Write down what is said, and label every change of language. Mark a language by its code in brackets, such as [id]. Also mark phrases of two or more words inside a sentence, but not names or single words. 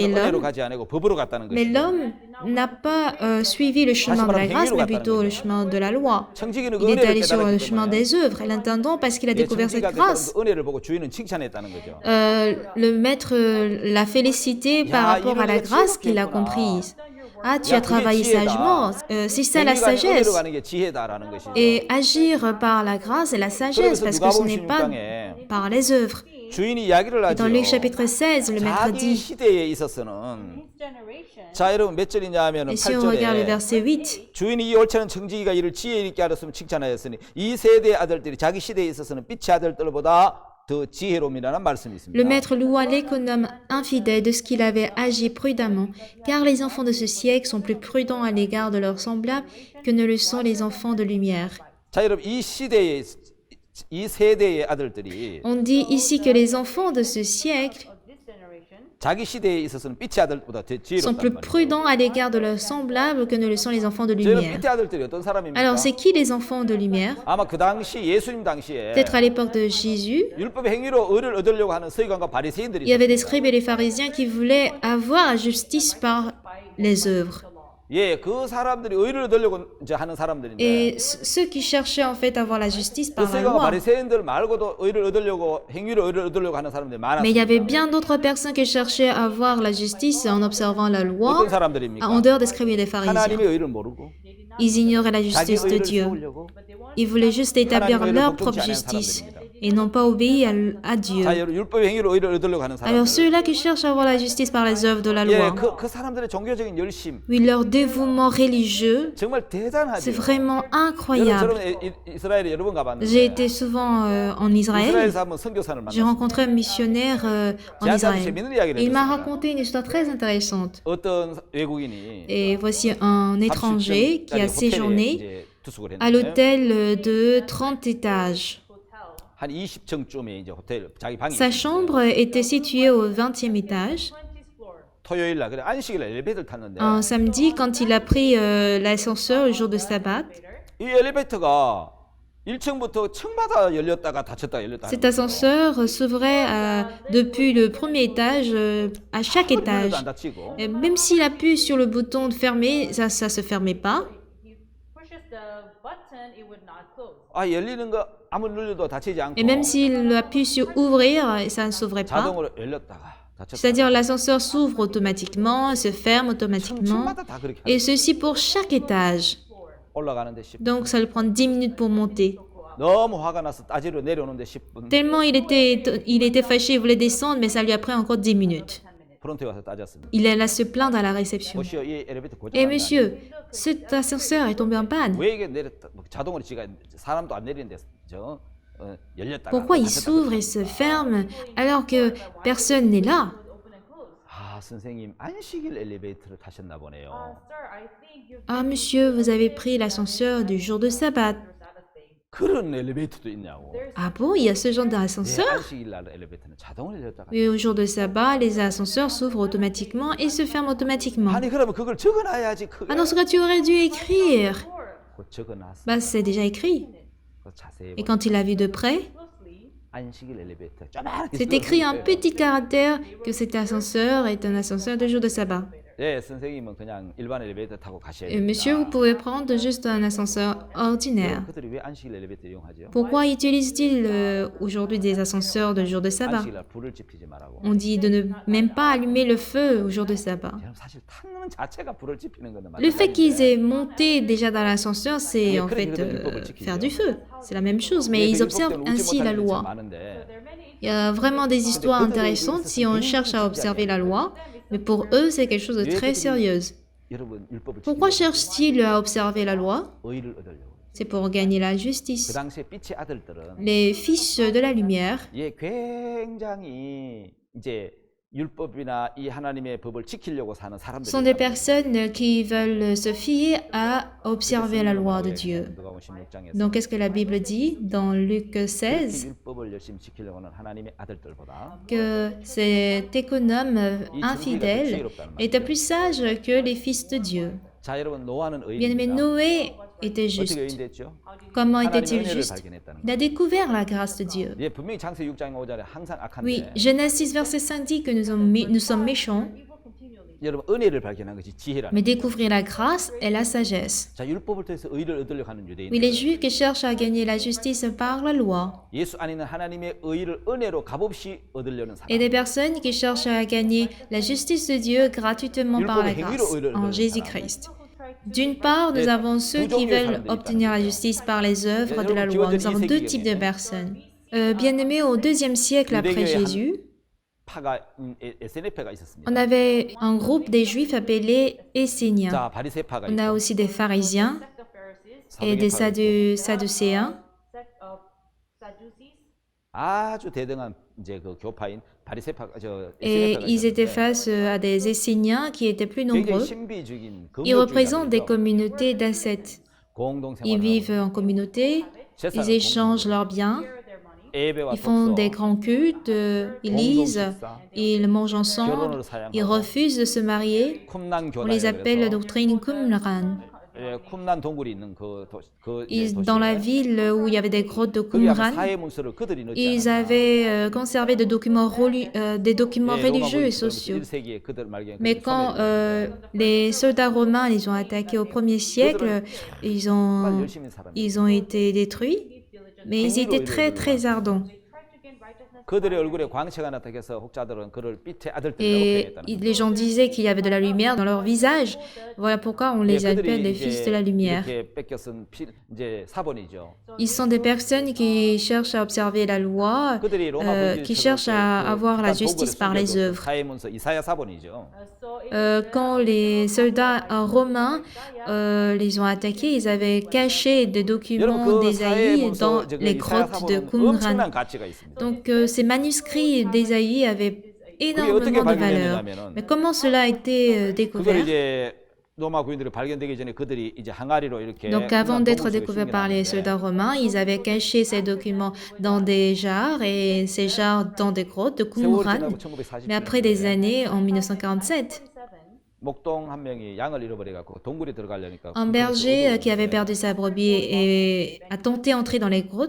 [ko] 인간은 은혜로 [fr] l'homme. [ko] 가지 않고 법으로 갔다는 [fr] Mais [ko] 것이죠. [fr] l'homme n'a pas suivi le chemin de la grâce, mais plutôt le chemin de la loi. [ko] 청지기는 그 [fr] Il est [ko] 은혜를 [fr] allé sur le [ko] 깨달았기 [fr] chemin [ko] 때문에 [fr] des œuvres. Et l'intendant, parce qu'il a [ko] 예, [fr] découvert cette [ko] 청지기가 깨달은 [fr] grâce, [ko] 그 은혜를 보고 주인은 칭찬했다는 거죠. [fr] le maître l'a félicité par rapport à la grâce qu'il a comprise. Ah, tu as travaillé sagement. C'est ça la [ko] 행위가 아닌 은혜로 [fr] sagesse. [ko] 가는 게 지혜다라는 것이죠. [fr] Et agir par la grâce et la sagesse, [ko] 그러면서 [fr] parce que ce n'est [ko] 누가복음 [fr] pas [ko] 16장에 [fr] par les œuvres. [ko] 주인이 이야기를 [fr] Et dans Luc [ko] 하죠. [fr] chapitre 16, le maître [ko] 자기 [fr] dit, [ko] 시대에 있어서는 자 여러분 몇 절이냐 하면은 [fr] et si on regarde le [ko] 8절에 [fr] verset 8, [ko] 주인이 이 옳지는 청지기가 이를 지혜 있게 하였으면 칭찬하였으니 이 세대의 아들들이 자기 시대에 있어서는 빛의 아들들보다 더 지혜로움이라는 말씀이 [fr] le [ko] 있습니다. [fr] maître loua l'économe infidèle de ce qu'il avait agi prudemment, car les enfants de ce siècle sont plus prudents à l'égard de leurs semblables que ne le sont les enfants de lumière. [ko] 자 여러분 이 세대의 아들들이 [fr] On dit ici que les enfants de ce siècle [ko] 자기 시대에 있어서는 빛의 아들보다 더 [fr] sont plus [ko] 지혜롭단 말이에요. [fr] prudents à l'égard de leurs semblables que ne le sont les enfants de [ko] 저는 [fr] lumière. [ko] 빛의 아들들이 어떤 사람입니까? [fr] Alors, c'est qui les enfants de lumière? [ko] 아마 그 당시 예수님 당시에 [fr] Peut-être à l'époque de Jésus, [ko] 율법의 행위로 의를 얻으려고 하는 서기관과 바리새인들이 [fr] il y avait des [ko] 있었어요. [fr] scribes et des pharisiens qui voulaient avoir la justice par les œuvres. [ko] 예, 그 사람들이 의를 얻으려고 이제 하는 사람들인데 [fr] Et ceux qui cherchaient en fait à avoir la justice [ko] 그 [fr] par la [ko] 서기관과 [fr] loi. [ko] 바리새인들 말고도 의를 얻으려고 행위로 의를 얻으려고 하는 사람들이 [fr] Mais il y avait [ko] 많았습니다. [fr] bien d'autres personnes qui cherchaient à avoir la justice en observant la loi [ko] 어떤 사람들입니까? [fr] en dehors des scribes et des pharisiens. [ko] 하나님의 의를 모르고 [fr] Ils ignoraient la [ko] 자기 [fr] justice de [ko] 의를 [fr] Dieu. [ko] 세우려고 [fr] Ils voulaient juste établir [ko] 하나님의 [fr] leur [ko] 의를 [fr] propre [ko] 복종치 않은 [fr] justice [ko] 사람들입니다. [fr] et n'ont pas obéi à Dieu. [ko] 자, 여러분 율법의 행위로 의를 얻으려고 하는 [fr] Alors [ko] 사람들. [fr] ceux-là qui cherchent à avoir la justice par les œuvres de la [ko] 예, [fr] loi, [ko] 그 사람들의 종교적인 열심 [fr] oui, leur dévouement religieux, [ko] 정말 대단하죠. [fr] c'est vraiment [ko] 저는 [fr] incroyable. [ko] 이스라엘에 여러 번 [fr] J'ai [ko] 가봤는데 [fr] été souvent en Israël. [ko] 이스라엘에서 한번 선교사를 [fr] J'ai [ko] 만났어요. [fr] rencontré un missionnaire en [ko] 제한테 [fr] Israël. [ko] 재밌는 이야기를 [fr] Et il m'a [ko] 해줬습니다. [fr] raconté une histoire très intéressante. [ko] 어떤 외국인이 [fr] Et voici un étranger qui a [ko] 30층짜리 호텔에 [fr] séjourné [ko] 이제 투숙을 [fr] à [ko] 했는데 [fr] l'hôtel de 30 étages. [ko] 한 20층쯤에 이제 호텔 자기 방이 [fr] Sa [ko] 있었는데 [fr] chambre était située au 20e étage. [ko] 토요일 날 그래 안식일 날 엘리베이터를 탔는데 [fr] Un samedi, quand il a pris l'ascenseur le jour de sabbat, [ko] 이 엘리베이터가 1층부터 층마다 열렸다가 닫혔다가 열렸다가 [fr] cet ascenseur s'ouvrait depuis le premier étage à chaque étage. [ko] 안 닫히고 [fr] Et même s'il appuie sur le bouton de fermer, ça se fermait pas. [ko] 아 열리는 거 아무리 눌려도 닫히지 않고 [fr] Et même s'il appuie sur ouvrir, ça ne s'ouvrait pas. [ko] 자동으로 열렸다가 닫혔다가 [fr] C'est-à-dire l'ascenseur s'ouvre automatiquement, se ferme automatiquement. [ko] 층마다 다 그렇게 [fr] Et ceci pour chaque étage. [ko] 올라가는데 10분 [fr] Donc ça lui prend 10 minutes pour monter. [ko] 너무 화가 나서 따지러 내려오는데 10분 [fr] Tellement il était fâché, il voulait descendre, mais ça lui a pris encore 10 minutes. [ko] 프론트에 와서 따졌습니다. [fr] Il alla se plaindre à la réception. [ko] 보시오 이 엘리베이터 고장 [fr] Eh monsieur, cet ascenseur est tombé en panne. [ko] 왜 이게 내렸다 뭐 자동으로 지가 사람도 안 내리는데 열렸다가 [fr] Pourquoi il [ko] 닫혔다가 [fr] s'ouvre et se ferme alors que personne n'est là? [ko] 아 선생님 안식일 엘리베이터를 타셨나 보네요. [fr] Ah monsieur, vous avez pris l'ascenseur du jour de sabbat. [ko] 그런 엘리베이터도 있냐고. [fr] Ah bon, il y a ce genre [ko] 네, [fr] d'ascenseur? [ko] 안식일 날 엘리베이터는 자동으로 열렸다가. [fr] Oui, au jour de sabbat, les ascenseurs s'ouvrent automatiquement et se ferment automatiquement. [ko] 아니 그러면 그걸 적어놔야지 크게. [fr] Ah, dans ce cas, tu aurais dû écrire. [ko] 그거 적어놨어. [fr] Bah, c'est déjà écrit. [ko] 그거 자세히 [fr] Et [ko] 보면 [fr] quand il a vu de près, [ko] 안식일 엘리베이터. 쪼만하게 [fr] c'est écrit en petit caractère que cet ascenseur est un ascenseur de jour de sabbat. [ko] 네, 선생님은 그냥 일반 엘리베이터 타고 가셔야 [fr] Et [ko] 됩니다. [fr] monsieur, vous pouvez prendre juste un ascenseur ordinaire. [ko] 그들이 왜 안식일 엘리베이터 이용하죠? [fr] Pourquoi utilisent-ils aujourd'hui des ascenseurs de jour de sabbat? [ko] 안식일 날 불을 지피지 말라고. [fr] On dit de ne même pas allumer le feu au jour de sabbat. [ko] 여러분 사실 타는 자체가 불을 지피는 거는 [fr] Le fait qu'ils [ko] 마찬가지인데. [fr] aient monté déjà dans l'ascenseur, c'est en fait faire du feu. C'est la même chose, mais ils observent ainsi la loi. Il y a vraiment des histoires intéressantes si on cherche à observer la loi, mais pour eux, c'est quelque chose de très sérieux. [ko] 여러분 율법을 [fr] Pourquoi [ko] 지키려고 [fr] cherchent-ils à observer la loi? [ko] 의를 얻으려고. [fr] C'est pour gagner la [ko] 그 [fr] justice. [ko] 당시에 빛의 아들들은 [fr] Les fils de la lumière [ko] 예, 굉장히 이제 율법이나 이 하나님의 법을 지키려고 사는 사람들이 [fr] sont des personnes qui veulent se fier à observer la loi de Dieu. [ko] 누가복음 16장에서 [fr] Donc, qu'est-ce que la Bible dit dans Luc 16? [ko] 율법을 열심히 지키려고 하는 하나님의 아들들보다 [fr] Que cet économe infidèle était plus sage que les fils de Dieu. [ko] 자 여러분 노아는 [fr] Bien-aimé, [ko] 의인입니다. [fr] Noé était [ko] 어떻게 [fr] juste. [ko] 의인됐죠? [fr] Comment [ko] 하나님의 [fr] était-il [ko] 은혜를 [fr] juste? [ko] 발견했다는 [fr] Il a découvert la grâce de Dieu. [ko] 예, 분명히 창세기 6장 5절에 항상 [fr] Oui, [ko] 악한데 [fr] Genèse 6, verset 5 dit que nous sommes méchants, [ko] 여러분 은혜를 발견한 것이 지혜라는 [fr] mais découvrir la grâce est la sagesse. [ko] 자 율법을 통해서 의를 얻으려고 하는 유대인 [fr] Oui, les Juifs qui cherchent à gagner la justice par la loi, [ko] 예수 안에 있는 하나님의 의를 은혜로 값없이 얻으려는 사람 [fr] et des personnes qui cherchent à gagner la justice de Dieu gratuitement par la grâce en Jésus-Christ. D'une part, nous avons ceux qui veulent obtenir la justice par les œuvres de la loi. Nous avons deux types de personnes. Bien-aimés, au IIe siècle après Jésus, [ko] 파가 에세네파가 있었습니다. [fr] on avait un groupe des Juifs appelés Esséniens. [ko] 자, 바리새파가 [fr] On a [ko] 있고 [fr] aussi des pharisiens et des [ko] 사두개파가 있고 [fr] sadducéens. [ko] 아주 대등한 이제 그 교파인 바리새파 저 [fr] Et [ko] 에세네파가 [fr] ils étaient [ko] 있었는데 [fr] face à des Esséniens qui étaient plus [ko] 굉장히 [fr] nombreux. [ko] 신비주의인 [fr] Ils représentent des [ko] 금욕주의자들이죠. [fr] communautés d'ascètes. Ils [ko] 공동생활을 [fr] vivent [ko] 하고 [fr] en communauté, ils échangent leurs biens, [ko] 예배와 [fr] ils font [ko] 독서, [fr] des grands cultes, ils lisent, ils mangent ensemble, ils refusent de se marier. [ko] 쿰난 [fr] On les [ko] 교단이라고 [fr] appelle la [ko] 해서 [fr] doctrine Qumran. [ko] 예, 쿰난 동굴이 있는 그 이제 [fr] Dans la [ko] 도시에 [fr] ville où il y avait des grottes de [ko] 거기 아마 [fr] Qumran, [ko] 사회 문서를 그들이 넣지 [fr] ils [ko] 않았나. [fr] avaient conservé des documents religieux et sociaux. [ko] 1세기에 그들 말기에 [fr] Mais quand les soldats romains les ont attaqués au 1er siècle, ils ont été détruits, mais ils étaient très très ardents. [ko] 그들의 얼굴에 광채가 나타나서 혹자들은 그를 빛의 아들들이라고 [fr] Et [ko] 표현했다는 [fr] les gens disaient qu'il y avait de la lumière dans leur visage. Voilà pourquoi on les appelle les fils de la lumière. [ko] 이렇게 뺏겨 쓴 이제 사본이죠. [fr] Ils sont des personnes qui cherchent à observer la loi, [ko] 그들이 로마 [fr] qui cherchent à avoir la justice par les œuvres. [ko] 사회 문서 이사야 사본이죠. [fr] Quand les soldats romains les ont attaqués, ils avaient caché des documents [ko] 여러분 그 사회 [fr] d'Ésaïe [ko] 문서 [fr] dans [ko] 저 [fr] les [ko] 이사야 [fr] grottes de [ko] 사본은 [fr] Qumran. [ko] 엄청난 가치가 있습니다. [fr] Donc ces manuscrits d'Ésaïe avaient énormément de valeur. Mais comment cela a été [ko] 그걸 [fr] découvert? [ko] 이제 로마 군인들이 발견되기 전에 그들이 이제 항아리로 이렇게 [fr] Donc avant d'être découvert par les [ko] 숨겨놨는데 [fr] soldats romains, ils avaient caché ces documents dans des jarres et ces jarres dans des grottes de [ko] 세월이 [fr] Qumran. [ko] 지나고 [fr] Mais après des années, en 1947, [ko] 목동 한 명이 양을 잃어버려갖고 동굴에 들어가려니까 [fr] un berger qui avait perdu sa brebis a tenté d'entrer dans les grottes,